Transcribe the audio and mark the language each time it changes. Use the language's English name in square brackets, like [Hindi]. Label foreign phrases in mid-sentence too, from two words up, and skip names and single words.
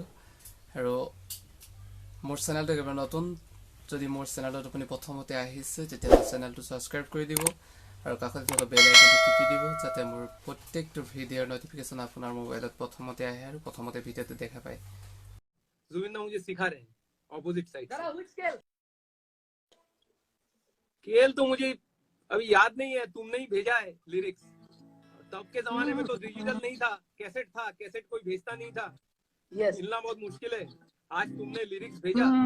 [Assamese] আৰু মোৰ চেনেলটো একেবাৰে নতুন। যদি মোৰ চেনেলত আপুনি প্ৰথমতে আহিছে তেতিয়াহ'লে চেনেলটো ছাবস্ক্ৰাইব কৰি দিব আৰু কাষত থকা [English] bell iconটো [Assamese] টিপি দিব, যাতে মোৰ প্ৰত্যেকটো ভিডিঅ'ৰ নটিফিকেশ্যন আপোনাৰ মোবাইলত প্ৰথমতে আহে আৰু প্ৰথমতে ভিডিঅ'টো দেখা পায়। [Hindi] जुबिन दा मुझे सिखा रहे हैं [English] opposite side [Hindi] केएल तो मुझे अभी याद नहीं है, तुमने ही भेजा है लिरिक्स। तब के जमाने में तो डिजिटल नहीं था, कैसेट था, कैसेट कोई भेजता नहीं था। मिलना बहुत मुश्किल है। आज तुमने लिरिक्स भेजा।